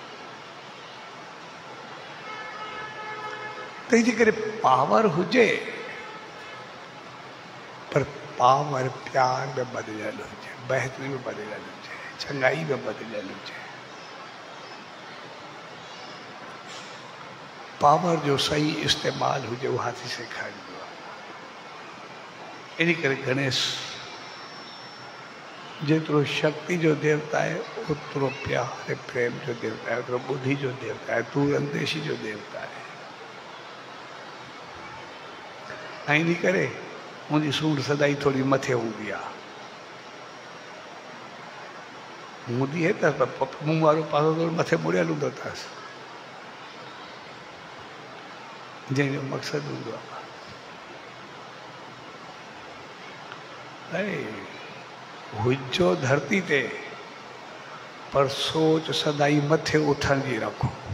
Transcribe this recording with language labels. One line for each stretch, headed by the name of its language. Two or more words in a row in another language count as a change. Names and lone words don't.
Sindhi: तंहिंजे करे पावर हुजे पर पावर प्यार में बदिलियल हुजे, बहितरी में बदिलियल हुजे, चङाई में बदिलियल हुजे। पावर जो सही इस्तेमाल हुजे, वो हाथी सेखारींदो आहे। इन करे गणेश जेतिरो शक्ति जो देवता है ओतिरो प्यार ऐं प्रेम जो देवता है, ओतिरो बुद्धि जो देवता है, दूरंदेशी जो देवता है। ऐं इन करे मुंहिंजी सूंड सदाई थोड़ी मथे हूंदी आहे, हूंदी है त मुंहुं वारो पासो थोरो मथे मुड़ियल हूंदो अथसि, जंहिंजो मक़सदु हूंदो आहे हुजो धरती ते पर सोच सदाई मथे उथण जी रखो।